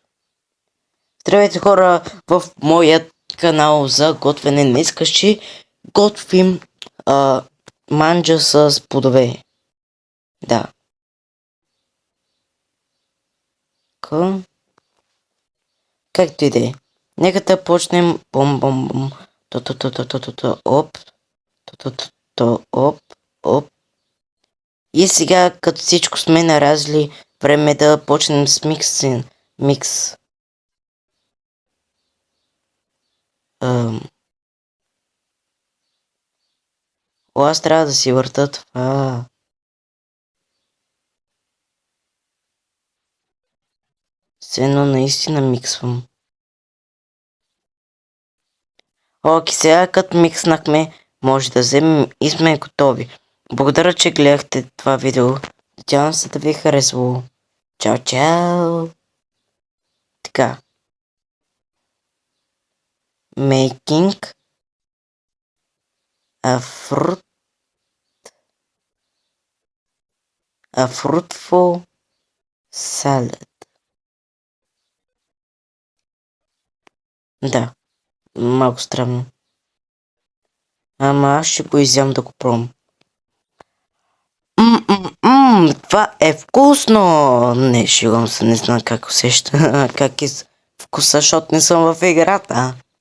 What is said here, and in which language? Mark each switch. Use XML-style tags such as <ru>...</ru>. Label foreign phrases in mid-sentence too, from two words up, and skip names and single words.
<bg>Здравейте хора в моят канал за готвене. Днес ще готвим манджа с плодове. Да. Както и да е. Нека да почнем. Бом-бом-бом. То-то-то-то-то-то. Оп. То-то-то. Оп. Оп. И сега, като всичко сме наразли, време е да почнем с микс. Аз трябва да си върта това. Все едно наистина миксвам. Окей, сега като микснахме, може да вземем и сме готови. Благодаря, че гледахте това видео. Надявам се да ви е харесало. Чао, чао! Така.</bg> <en>Making a fruitful salad.</en> <bg>Да, малко странно. Ама аз ще го изям да го пробвам. Това е вкусно! Не, шигам се, не знам как усеща, как е вкуса, защото не съм в играта.</bg>